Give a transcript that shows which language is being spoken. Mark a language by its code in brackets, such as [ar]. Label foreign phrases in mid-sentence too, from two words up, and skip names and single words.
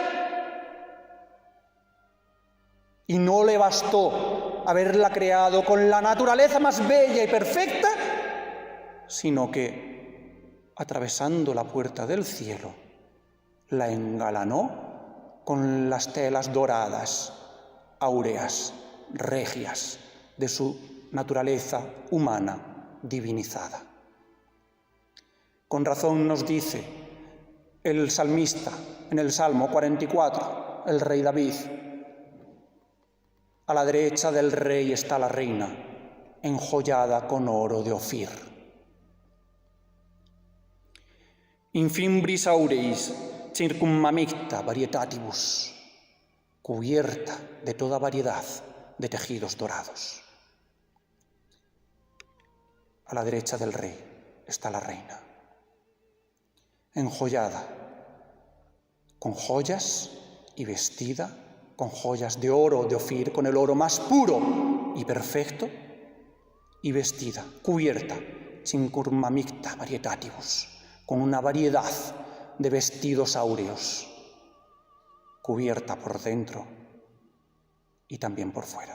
[es] Y no le bastó haberla creado con la naturaleza más bella y perfecta, sino que, atravesando la puerta del cielo, la engalanó con las telas doradas, áureas, regias de su naturaleza humana divinizada. Con razón nos dice el salmista en el Salmo 44, el rey David: a la derecha del rey está la reina, enjollada con oro de Ofir. [la] Infimbris aureis circummamicta varietatibus, [es] cubierta de toda variedad de tejidos dorados. A la derecha del rey está la reina, enjollada con joyas y vestida con joyas de oro de Ofir, con el oro más puro y perfecto, y vestida, cubierta, [la] circummamicta varietatibus, [es] con una variedad de vestidos áureos, cubierta por dentro y también por fuera.